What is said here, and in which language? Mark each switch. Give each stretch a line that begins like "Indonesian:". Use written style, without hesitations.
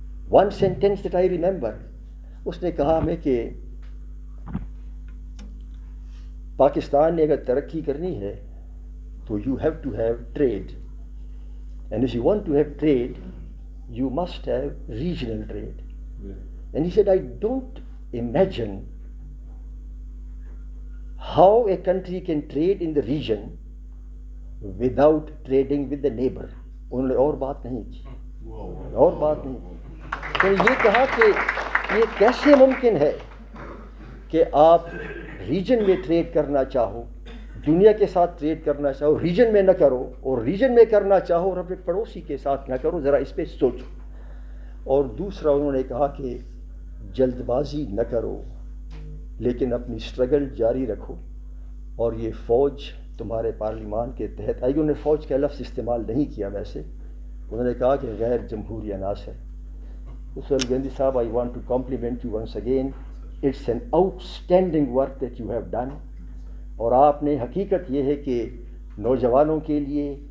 English: one sentence that I remember,
Urdu: اس نے کہا ہمیں کہ پاکستان نے اگر ترقی کرنی ہے تو
English: You have to have trade, and if you want to have trade you must have regional trade. And he said I don't imagine how a country can trade in the region without trading with the neighbor.
Urdu: انہوں نے اور بات نہیں کی. تو یہ کہا کہ یہ کیسے ممکن ہے کہ آپ ریجن میں ٹریڈ کرنا چاہو، دنیا کے ساتھ ٹریڈ کرنا چاہو، ریجن میں نہ کرو، اور ریجن میں کرنا چاہو اور اپنے پڑوسی کے ساتھ نہ کرو. ذرا اس پہ سوچو. اور دوسرا انہوں نے کہا کہ جلد بازی نہ کرو، لیکن اپنی سٹرگل جاری رکھو. اور یہ فوج تمہارے پارلیمان کے تحت آئی. انہوں نے فوج کا لفظ استعمال نہیں کیا، ویسے انہوں نے کہا کہ غیر جمہوری عناصر.
English: سہیل گوبندی صاحب, I want to compliment you once again. It's an outstanding work that you have done.
Urdu: اور آپ نے حقیقت یہ ہے کہ نوجوانوں کے لیے